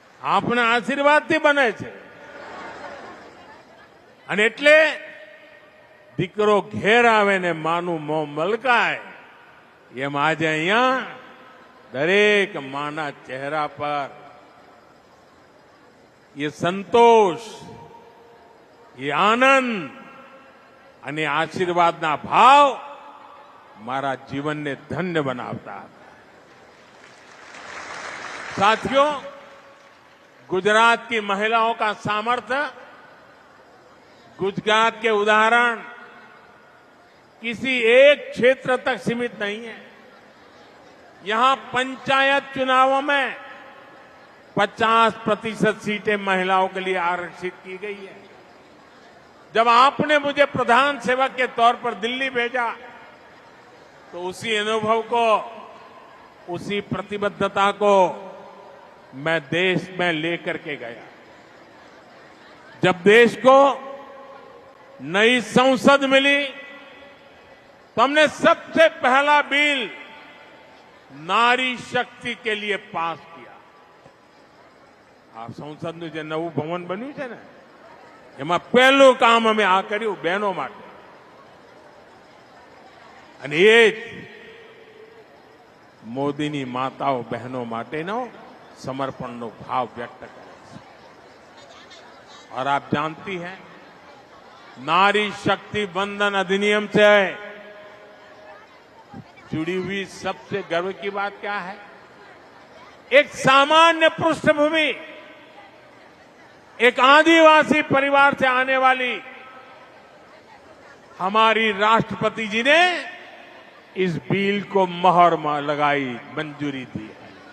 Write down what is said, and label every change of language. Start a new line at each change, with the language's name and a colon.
Gujarati: આપના આશીર્વાદથી બને છે અને એટલે દીકરો ઘેર આવે ને માનું મોં મલકાય એમ આજે અહીંયા દરેક માના ચહેરા પર
Hindi: ये संतोष, ये आनंद
Gujarati: અને આશીર્વાદના ભાવ મારા જીવનને ધન્ય બનાવતા હતા।
Hindi: साथियों, गुजरात की महिलाओं का सामर्थ्य, गुजरात के उदाहरण किसी एक क्षेत्र तक सीमित नहीं है। यहां पंचायत चुनावों में 50% सीटें महिलाओं के लिए आरक्षित की गई है। जब आपने मुझे प्रधान सेवक के तौर पर दिल्ली भेजा तो उसी अनुभव को, उसी प्रतिबद्धता को मैं देश में लेकर के गया। जब देश को नई संसद मिली तो हमने सबसे पहला बिल नारी शक्ति के लिए पास किया।
Gujarati: आप संसदનું જે નવું ભવન બન્યું છે ને એમાં પહેલું કામ અમે આ કર્યું બહેનો માટે અને એ જ મોદીની માતાઓ બહેનો માટેનો समर्पणનો
Hindi: भाव व्यक्त करे
Gujarati: છે।
Hindi: और आप जानती हैं नारी शक्ति बंधन अधिनियम से जुड़ी हुई सबसे गर्व की बात क्या है? एक सामान्य पृष्ठभूमि, एक आदिवासी परिवार से आने वाली हमारी राष्ट्रपति जी ने इस बिल को मोहर लगाई, मंजूरी दी है।